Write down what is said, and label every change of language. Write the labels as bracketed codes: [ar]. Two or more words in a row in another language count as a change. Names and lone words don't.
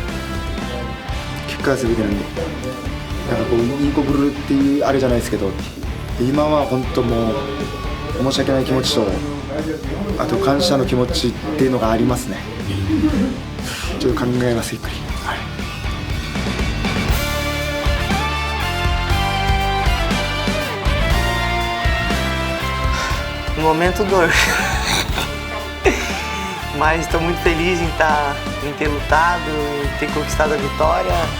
[ja] 結果は全てなんで、なんかこういいこぶるっていうあれじゃないですけど、今は本当もう申し訳ない気持ちと、あと感謝の気持ちっていうのがありますね。ちょっと考えますゆっくり。はい。 [pt] No momento dor. Mas estou muito feliz em ter lutado, em ter conquistado a vitória.